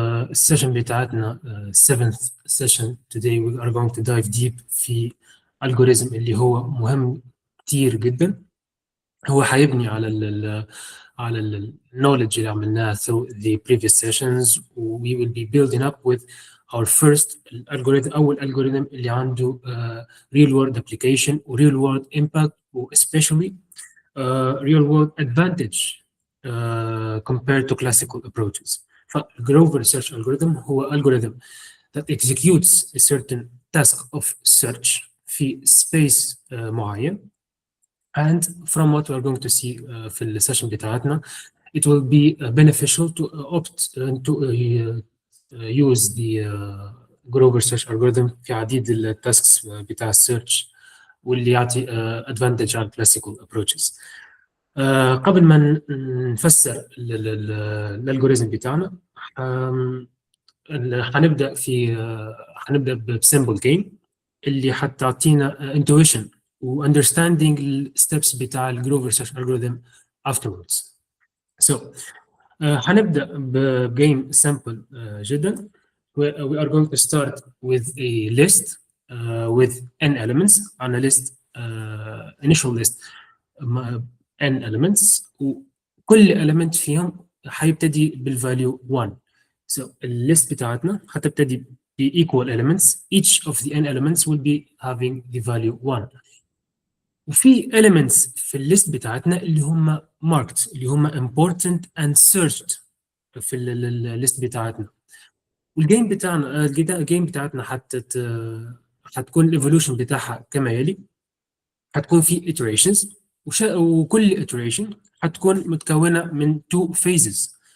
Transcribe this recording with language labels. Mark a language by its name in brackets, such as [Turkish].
[Arabic] السيشن بتاعتنا [English] 7th session today we are going to dive deep في algorithm [Arabic] اللي هو مهم كتير جدا. هو حيبني على ال knowledge اللي عملناها [English] through the previous sessions. we will be building up with our first algorithm. [Arabic] أول [English] algorithm [Arabic] اللي عنده [English] real world application و real world impact و especially real world advantage compared to classical approaches. [Arabic] فالجروفر [English] search algorithm هو algorithm that executes a certain task of search في space [Arabic] معين. [English] And from what we are going to see [Arabic] في السيشن بتاعتنا, [English] it will be beneficial to opt to use the Grover search algorithm [Arabic] في عديد التاسكس بتاع السيرش واللي يعطي [English] advantage على classical approaches. [Arabic] قبل ما نفسر الالجوريزم بتاعنا, هنبدا بسيمبل جيم اللي حتعطينا intuition و understanding الستبس بتاع الجروفر سيرش algorithm [English] afterwards. [Arabic] So هنبدا بجيم simple جدا. [English] We are going to start with a list with n elements on a list, initial list n elements, وكل element [Arabic] فيهم حيبتدي بالفاليو 1. So الليست بتاعتنا حتبتدي ب [English] equal elements. Each of the n elements will be having the value 1. [Arabic] وفي elements في الليست بتاعتنا اللي هم marked, اللي هم [English] important and searched [Arabic] في الليست بتاعتنا. والجيم بتاعنا الجيم بتاعتنا حتكون الايفولوشن بتاعها كما يلي. حتكون في iterations, وكل iteration حتكون متكونه من 2 [English] phases.